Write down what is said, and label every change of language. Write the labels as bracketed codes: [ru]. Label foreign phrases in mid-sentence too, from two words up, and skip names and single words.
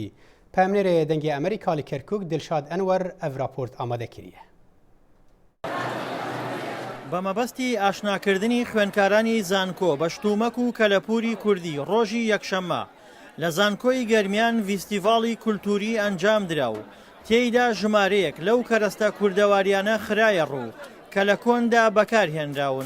[ku] Pemnêrê dengê Amerîka li Kerkûk Dilşad Enwer ev raport amade kiriye. [ckb] بە مەبەستی ئاشناکردنی خوێندکارانی زانکۆ بە شتومەک و کەلەپوری کوردی ڕۆژی یەکشەممە لە زانکۆی گەرمیان ڤیستیڤاڵی کولتوری ئەنجام درا و تێیدا ژمارەیەک لەو کەرەستە کوردەواریانە خرایە ڕوو کە لە کۆندا بەکارهێنراون.